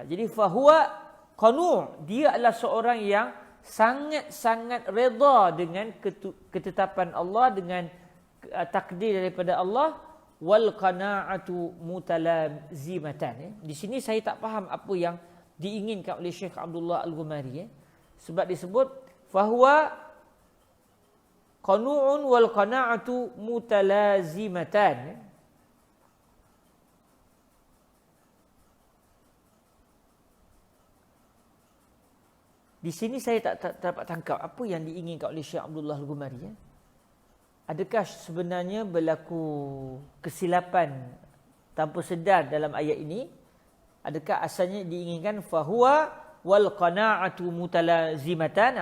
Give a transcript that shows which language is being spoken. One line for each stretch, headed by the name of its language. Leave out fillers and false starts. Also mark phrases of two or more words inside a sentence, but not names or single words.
Malay: Jadi
Arabic: فهو قنوع',
Malay: dia adalah seorang yang sangat-sangat redha dengan ketetapan Allah, dengan takdir daripada Allah.
Arabic: والقناعة متلازمة.
Malay: Di sini saya tak faham apa yang diinginkan oleh Syekh Abdullah Al-Ghumari. Sebab disebut
Arabic: فهو قنوع والقناعة متلازمة.
Malay: Di sini saya tak dapat tangkap apa yang diinginkan oleh Syekh Abdullah Al-Ghumari. Adakah sebenarnya berlaku kesilapan tanpa sedar dalam ayat ini? Adakah asalnya diinginkan
Arabic: فهو والقناعة متلازمة?